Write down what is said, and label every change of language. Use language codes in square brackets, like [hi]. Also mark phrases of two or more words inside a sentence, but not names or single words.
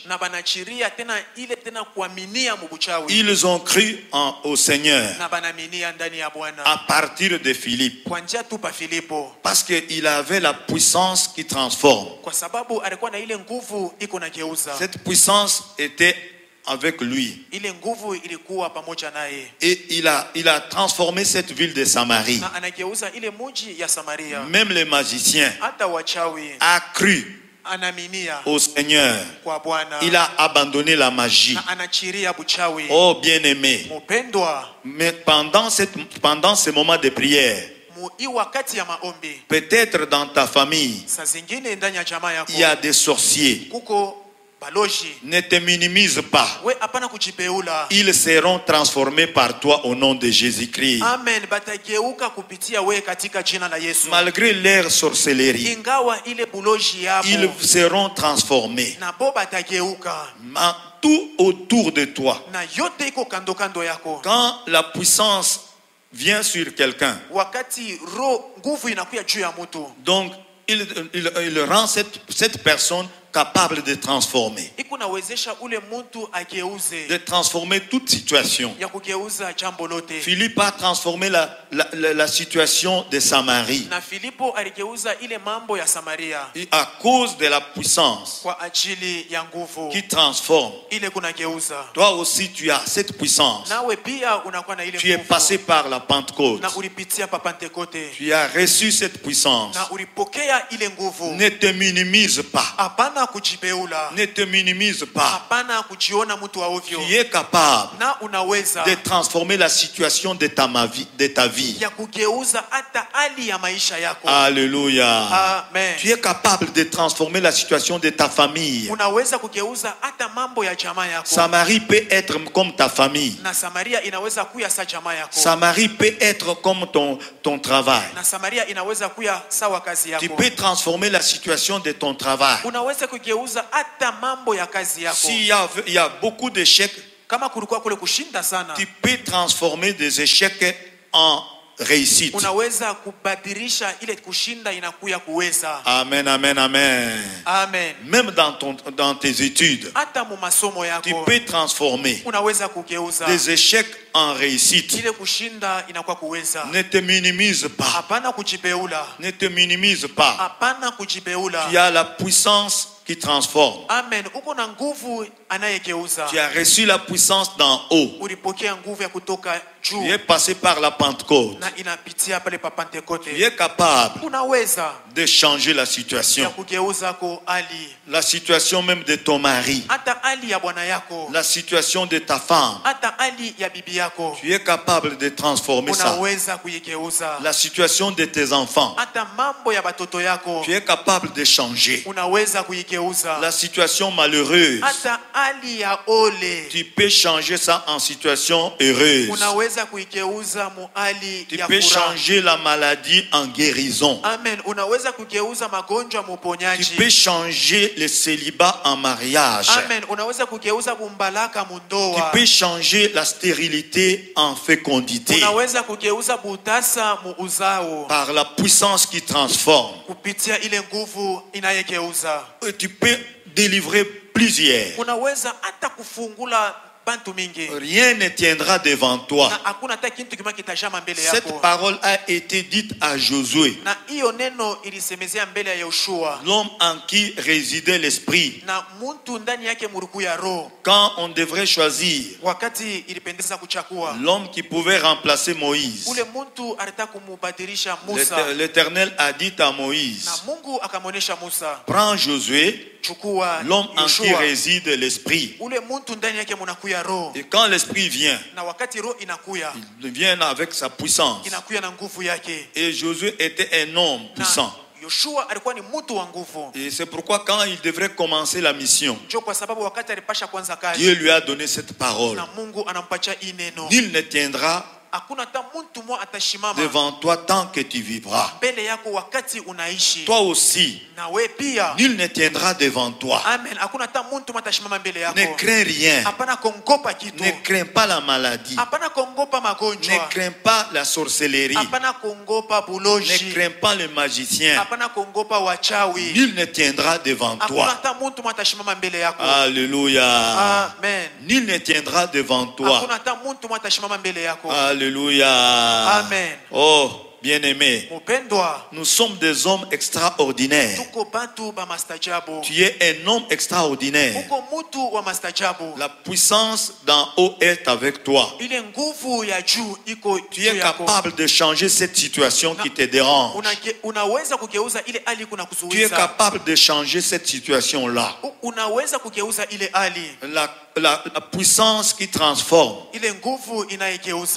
[sw] na banachiria tena ile tena kuaminia mu buchawi, [fr] Ils ont cru au Seigneur [sw] na banaminia ndani ya Bwana [fr] à partir de Philippe. [sw] kwa njia tu pa Filipo, [fr] Parce qu'il avait la puissance qui transforme. [sw] kwa sababu alikuwa na ile nguvu iko na geuza. [fr] Cette puissance était avec lui. [sw] Ile nguvu ilikuwa pamoja naye, [fr] Et il a transformé cette ville de Samarie. [sw] na anageuza ile muji ya Samaria. [fr] Même les magiciens [sw] Hata wachawi [fr] a cru [sw] anaminia [fr] au Seigneur. [sw] kwa Bwana, [fr] Il a abandonné la magie. [sw] na anachiria buchawi. [fr] Oh bien-aimé, [sw] Mupendwa, [fr] mais pendant ce moment de prière, [sw] hii wakati ya maombi, [fr] peut-être dans ta famille, [sw] saa zingine ndani ya jamaa yako [fr] il y a des sorciers. [sw] kuko baloji. [fr] Ne te minimise pas. [sw] We hapana kujipeula. [fr] Ils seront transformés par toi au nom de Jésus-Christ. Amen. [sw] Batageuka kupitia we katika jina la Yesu. [fr] Malgré leur sorcellerie, [sw] Ingawa ile buloji yabo, [fr] ils seront transformés. [sw] na bo batageuka, [fr] Tout autour de toi. [sw] na yote iko kando kando yako. [fr] Quand la puissance vient sur quelqu'un, [sw] Wakati nguvu inakuya juu ya mtu, [fr] donc il rend cette personne capables de transformer. [sw] ikunawezesha ule mtu ageuze [fr] De transformer toute situation. [sw] ya kugeuza jambo lote. [fr] Philippe a transformé la situation de Samarie. [sw] Na Filipo aligeuza ile mambo ya Samaria [fr] Et à cause de la puissance [sw] kwa ajili ya nguvu [fr] qui transforme. [sw] ile kunageuza. [fr] Toi aussi tu as cette puissance. [sw] Nawe pia unakuwa na ile [fr] Tu es [sw] nguvu [fr] passé par la Pentecôte. [sw] na ulipitia pa Pentekote [fr] Tu as reçu cette puissance. [sw] na ulipokea ile nguvu. [fr] Ne te minimise pas. [sw] Hapana kujibeula, [fr] Ne te minimise pas. [sw] hapana kujiona mtu wa ovyo, [fr] Tu es capable [sw] na unaweza [fr] de transformer la situation de ta vie. [sw] ya kugeuza hata hali ya maisha yako. [fr] Alléluia. Amen. Tu es capable de transformer la situation de ta famille. [sw] Unaweza kugeuza hata mambo ya jamaa yako. [fr] Samarie peut être comme ta famille. [sw] Na Samaria inaweza kuya sa jamaa yako. [fr] Samarie peut être comme ton travail. [sw] Na Samaria inaweza kuya sawa kazi [fr] Tu [sw] yako. [fr] peux transformer la situation de ton travail. [sw] Unaweza kugeuza hata mambo ya kazi yako. [fr] S'il y a beaucoup d'échecs, [sw] Kama kulikuwa kule kushinda sana, [fr] tu peux transformer des échecs en réussite. [sw] unaweza kubadilisha ile kushinda inakuya kuweza. Amen, amen, amen. Amen. [fr] Même dans tes études, [sw] Hata mu masomo [fr] tu [sw] yako [fr] peux transformer [sw] unaweza kugeuza [fr] des échecs en réussite. [sw] ile kushinda inakuwa kuweza. [fr] Ne te minimise pas. [sw] Hapana kujibeula, [fr] Ne te minimise pas. [sw] hapana kujibeula. [fr] Tu as la puissance qui transforme. Amen. [sw] Uko na nguvu anayegeuza. [fr] Tu as reçu la puissance d'en haut. [sw] Ulipokea nguvu ya kutoka [fr] Tu [sw] juu [fr] es passé par la Pentecôte. [sw] na inapitia pale pa Pentekote. [fr] Tu es capable [sw] Unaweza [fr] de changer la [sw] ya [fr] situation. [sw] kugeuza ko hali, [fr] La situation même de ton mari. [sw] hata hali ya bwana yako, [fr] La situation de ta femme. [sw] hata hali ya bibi yako. [fr] Tu es capable de transformer ça. [sw] Unaweza kuigeuza. [fr] La situation de tes enfants. [sw] Hata mambo ya batoto yako [fr] Tu es capable de changer. [sw] unaweza kuigeuza. [fr] La situation malheureuse. [sw] Hata hali ya ole [fr] Tu peux changer ça en situation heureuse. [sw] unaweza kuigeuza mu hali [fr] Tu [sw] ya [fr] peux [sw] furaha. [fr] changer la maladie en guérison. Amen. [sw] Unaweza kugeuza magonjwa mu [fr] Tu [sw] uponyaji. [fr] peux changer le célibat en mariage. Amen. [sw] Unaweza kugeuza bumbalaka mu [fr] Tu [sw] ndoa. [fr] peux changer la stérilité en fécondité. [sw] Unaweza kugeuza butasa mu uzao [fr] Par la puissance qui transforme. [sw] kupitia ile nguvu inayegeuza. [fr] Et tu peux délivrer plusieurs. [sw] Unaweza hata kufungula bantu mingi [fr] Rien ne tiendra devant toi. [sw] na hakuna hata kitu kimoja kitajama mbele [fr] Cette [sw] yako. [fr] parole a été dite à Josué, [sw] Na hiyo neno ilisemezea mbele ya Yoshua, [fr] l'homme en qui résidait l'esprit. [sw] na muntu ndani yake muruku ya roho. [fr] Quand on devrait choisir [sw] Wakati ilipendeza kuchakua [fr] l'homme qui pouvait remplacer Moïse, [sw] ule muntu alitaka kumubadilisha Musa, [fr] l'Éternel a dit à [sw] na Moïse, Mungu akamwonyesha Musa, [fr] prends Josué, [sw] chukua [fr] l'homme en qui [sw] Yoshua, [fr] réside l'esprit. [sw] ule muntu ndani yake munakuya roho, [fr] Et quand l'esprit vient, [sw] na wakati roho inakuya [fr] il vient avec sa puissance. [sw] inakuya na nguvu yake. [fr] Et Josué était un homme [sw] Na [fr] puissant. [sw] Yoshua alikuwa ni mtu wa nguvu. [fr] Et c'est pourquoi quand il devrait commencer la mission, [sw] Ndio kwa sababu wakati alipasha kwanza [fr] Dieu [sw] kazi [fr] lui a donné cette parole. [sw] na Mungu anampatia hii neno, [fr] Nul ne tiendra [sw] hakuna hata mtu mmoja atashimama [fr] devant toi tant que tu vivras. [sw] mbele yako wakati unaishi. [fr] Toi aussi, [sw] Na we pia, [fr] nul ne tiendra devant toi. [sw] amen, hakuna hata mtu mmoja atashimama mbele [fr] Ne [sw] yako. [fr] crains rien. [sw] Hapana kuogopa kitu, [fr] Ne crains pas la maladie. [sw] hapana kuogopa [fr] Ne [sw] magonjwa, [fr] crains pas la sorcellerie. [sw] hapana kuogopa [fr] Ne [sw] buloji, [fr] crains pas les magiciens. [sw] hapana kuogopa wachawi. [fr] Nul ne tiendra devant [sw] Hakuna [fr] toi. [sw] hata mtu mmoja atashimama mbele yako. [fr] Alléluia. Amen. Nul ne tiendra devant toi. [sw] Hakuna hata mtu mmoja atashimama mbele yako. [fr] Alléluia. Amen. Oh, bien-aimé, [sw] Mupendwa, [fr] nous sommes des hommes extraordinaires. [sw] tuko bantu ba mastajabu. [fr] Tu es un homme extraordinaire. [sw] Uko mtu wa mastajabu. [fr] La puissance d'en haut est avec toi. [sw] Ile nguvu ya juu iko [fr] Tu [sw] juu [fr] es [sw] yako. [fr] capable de changer cette situation qui te dérange. [sw] Unaweza kugeuza ile hali kuna [fr] Tu es [sw] kuzuiza. [fr] capable de changer cette situation-là. [sw] Unaweza kugeuza ile hali. [fr] La puissance qui transforme [sw] Ile nguvu inayegeuza.